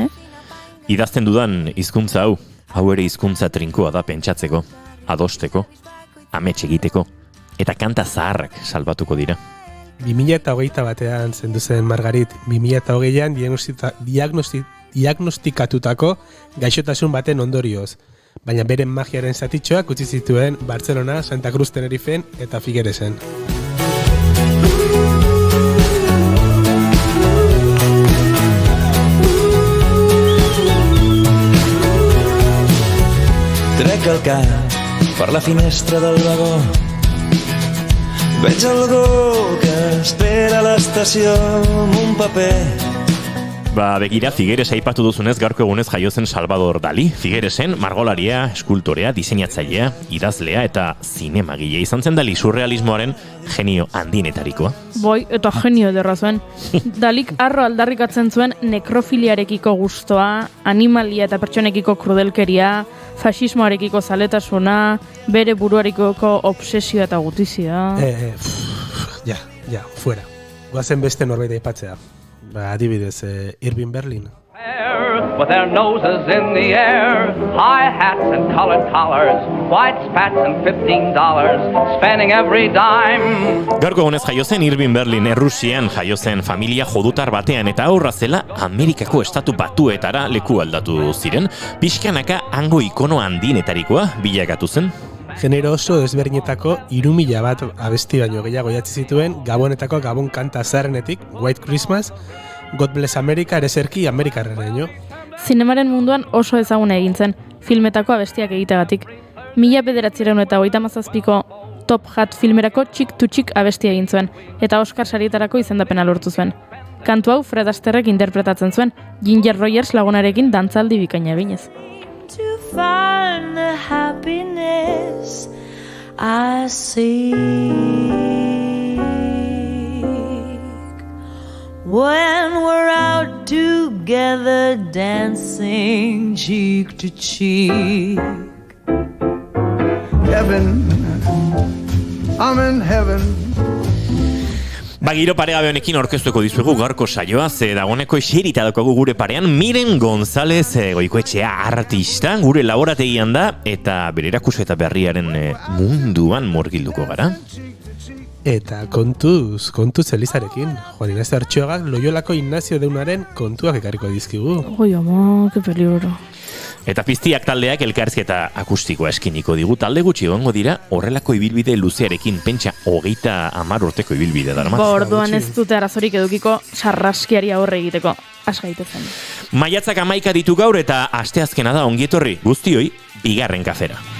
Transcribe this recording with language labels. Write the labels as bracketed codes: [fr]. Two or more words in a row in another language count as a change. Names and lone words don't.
[eu] Idazten dudan hizkuntza hau ere hizkuntza trinkoa da pentsatzeko, adosteko, amets egiteko, eta kanta zaharrak salbatuko dira. 2008 batean zendu zen Margarit, 2008an diagnostikatutako gaixotasun baten ondorioz, baina beren magiaren zatitxoak utzi zituen Bartzelona, Santa Cruz Tenerifen eta Figueresen. [ca] Trec el cap per la finestra del vagó. Veig algú que espera a l'estació amb un paper. [eu] Begira, Figueres aipatu duzunez gaurko egunez jaio zen Salvador Dali. Figueresen margolaria, eskultorea, diseinatzailea, idazlea eta zinemagile izan zen Dali surrealismoaren genio handinetarikoa. Boi, eta genio ederra zuen. Dalik arro aldarrikatzen zuen nekrofiliarekiko gustoa, animalia eta pertsonekiko krudelkeria, fasismoarekiko zaletasuna, bere buruarekiko obsesioa eta gutizia. Fuera. Goazen beste norbait aipatzea. Adibidez, Irving Berlin. [en] With their noses in the air, high hats and colored collars, white spats and $15, spending every dime. [eu] Gaurko egunez jaio zen Irving Berlin, Errusian jaio zen familia jodutar batean, eta aurra zela Amerikako estatu batuetara leku aldatu ziren, pixkanaka hango ikono handinetarikoa bilakatu zen. Genero oso ezberdinetako 3.000 bat abesti baino gehiago idatzi zituen, Gabonetako Gabon kanta zaharrenetik, White Christmas, God Bless America, ereserki Amerikarreraino. Zinemaren munduan oso ezaguna egin zen, filmetako abestiak egitegatik. 1937ko Top Hat filmerako Chick to Chick abestia egin zuen, eta Oscar sarietarako izendapena lortu zuen. Kantu hau Fred Astaireek interpretatzen zuen, Ginger Rogers lagunarekin dantzaldi bikaina eginez. [en] To find the happiness I seek when we're out together dancing cheek to cheek. Heaven, I'm in heaven. [eu] Giro paregabe honekin orkestuko dizuegu gaurko saioa, ze dagoneko eserita daukagu gure parean Miren González Goikoetxea artista, gure laborategian da, eta bere erakusketa berriaren munduan murgilduko gara. Eta kontuz Elizarekin, Juan Ignacio Artxoagak Loiolako Ignacio Deunaren kontuak ekarriko dizkigu. Oi, ama, [es] que peligro. [eu] Eta Piztiak taldeak elkarrizketa akustikoa eskiniko digu, talde gutxi egongo dira horrelako ibilbide luzearekin, pentsa 30 urteko ibilbide darama. Orduan ez dute arazorik edukiko sarraskiari aurre egiteko, has gaitezen. Maiatzak 11 ditu gaur eta asteazkena da ongietorri guztioi bigarren kafera.